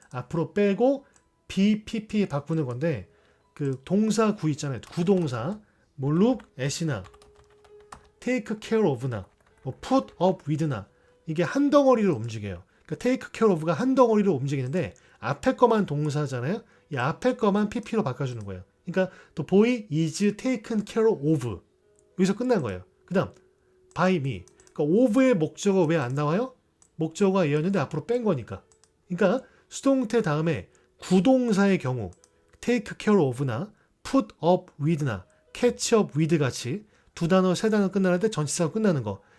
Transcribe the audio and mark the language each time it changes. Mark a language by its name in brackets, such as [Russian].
[Korean] 앞으로 빼고 BPP 바꾸는 건데 그 동사 구 있잖아요. 구동사 뭐 look at이나 take care of나 뭐 put up with나 이게 한 덩어리로 움직여요. 그러니까 take care of가 한 덩어리로 움직이는데 앞에 거만 동사잖아요. 이 앞에 거만 PP로 바꿔주는 거예요. 그러니까 [English] the boy is taken care of [Korean] 여기서 끝난 거예요. 그 다음 by me 그러니까 of의 목적어 왜 안 나와요? 목적어가 얘였는데 앞으로 뺀 거니까. 그러니까 수동태 다음에 구동사의 경우 take care of나 put up with나 catch up with 같이 두 단어, 세 단어 끝나는데 전치사로 끝나는 거.